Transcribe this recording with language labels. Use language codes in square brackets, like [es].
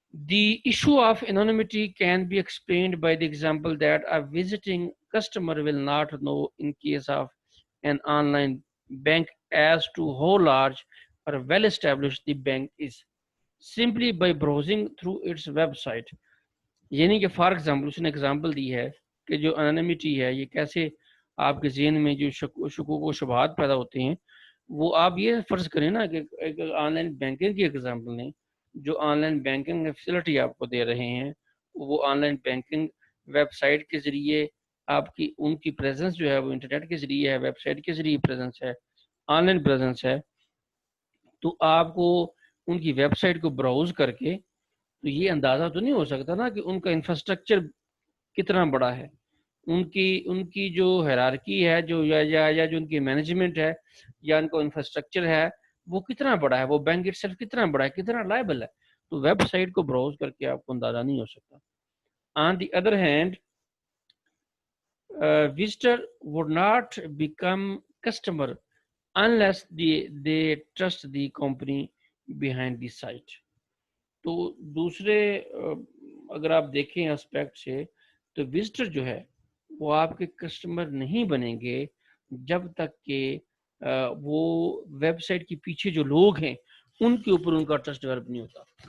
[en] The issue of anonymity can be explained by the example that a visiting customer will not know in case of an online bank as to how large or well established the bank is simply by browsing through its website. [ur] یعنی کہ for example اس نے example دی ہے کہ جو انانیمٹی ہے یہ کیسے آپ کے ذہن میں جو شکوک و شبہات پیدا ہوتے ہیں, وہ آپ یہ فرض کریں نا کہ ایک آن لائن بینکنگ کی ایگزامپل لیں. جو آن لائن بینکنگ فیسلٹی آپ کو دے رہے ہیں وہ on line banking web site کے ذریعے آپ کی ان کی پریزنس جو ہے وہ انٹرنیٹ کے ذریعے ہے, ویب سائٹ کے ذریعے پریزنس ہے, آن لائن پریزنس ہے. تو آپ کو ان کی ویب سائٹ کو براؤز کر کے تو یہ اندازہ تو نہیں ہو سکتا نا کہ ان کا انفراسٹرکچر کتنا بڑا ہے, ان کی جو ہیرارکی ہے جو یا جو ان کی مینجمنٹ ہے یا ان کا انفراسٹرکچر ہے وہ کتنا بڑا ہے, وہ بینک اٹ سیلف کتنا بڑا ہے, کتنا لائبل ہے. تو ویب سائٹ کو براؤز کر کے آپ کو اندازہ نہیں ہو سکتا. [en] On the other hand visitor would not become customer unless they trust the company behind the site. [ur] تو دوسرے اگر آپ دیکھیں اسپیکٹ سے تو وزٹر جو ہے وہ آپ کے کسٹمر نہیں بنیں گے جب تک کہ وہ ویب سائٹ کے پیچھے جو لوگ ہیں ان کے اوپر ان کا ٹرسٹ ڈیولپ نہیں ہوتا.